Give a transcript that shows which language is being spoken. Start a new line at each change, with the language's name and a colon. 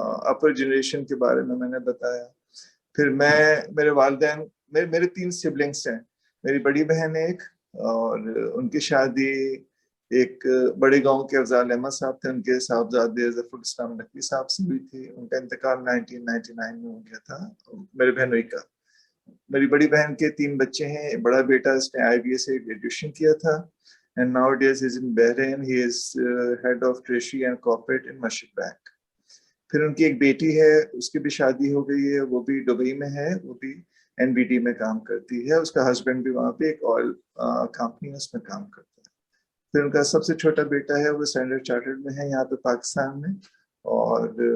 Urdu: اپر generation کے بارے میں نے بتایا۔ پھر میرے والدین میرے 3 سبلنگس ہیں، میری بڑی بہن ایک، اور ان کی شادی ایک بڑے گاؤں کے افضال احمد صاحب تھے، ان کے صاحبزادے ظفر الاسلام نقوی صاحب سے ہوئی تھی، ان کا انتقال 1999 میں ہو گیا تھا، میرے بہنوئی کا۔ میری بڑی بہن کے 3 بچے ہیں، بڑا بیٹا اس نے IBA سے گریجویشن کیا تھا،
English: and nowadays he is in Bahrain. He is head of treasury and corporate in Mashik Bank.
Urdu: پھر ان کی ایک بیٹی ہے، اس کی بھی شادی ہو گئی ہے، وہ بھی دبئی میں ہے، وہ بھی NBD میں کام کرتی ہے، اس کا ہسبینڈ بھی وہاں پہ ایک آئل کمپنی اس میں کام کرتا ہے۔ پھر ان کا سب سے چھوٹا بیٹا ہے، وہ اسٹینڈرڈ چارٹرڈ میں ہے یہاں پہ پاکستان میں، اور